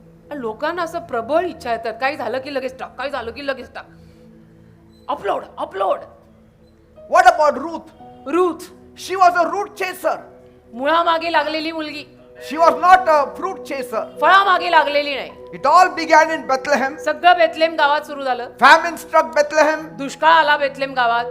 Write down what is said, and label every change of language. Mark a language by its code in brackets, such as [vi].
[mr] आणि लोकांना असं प्रबळ इच्छा येतात, काही झालं की लगेच टाक, काही झालं की लगेच टाक, upload upload. [en] What about Ruth? [mr] Ruth, [en] She was a root chaser. [mr] मुळामागे लागलेली मुलगी, [en] She was not a fruit chaser. [mr] फळामागे लागलेली नाही. [en] It all began in Bethlehem. [mr] सगळं बेथलेम गावात सुरू झालं. [en] Famine struck Bethlehem, [mr] दुष्काळ आला बेथलेम गावात.